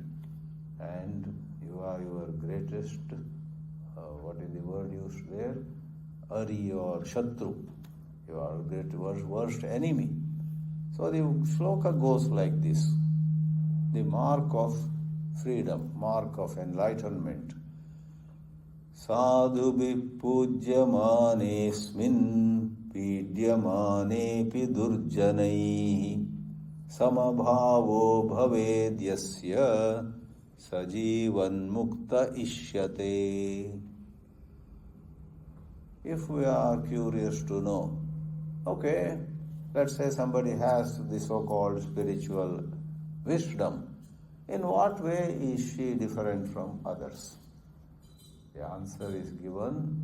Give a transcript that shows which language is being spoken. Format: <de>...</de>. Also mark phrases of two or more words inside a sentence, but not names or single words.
<en>And you are your greatest, what is the word used there? Ari or Shatru. You are worst enemy. So the shloka goes like this. The mark of freedom, mark of enlightenment.</en> <sa>Sadhu vipujyamanesmin pidyamanepi durjanaihi samabhavo bhavedyasya sajivan mukta ishyate.</sa> <en>If we are curious to know, okay, let's say somebody has the so-called spiritual wisdom, in what way is she different from others? The answer is given.</en>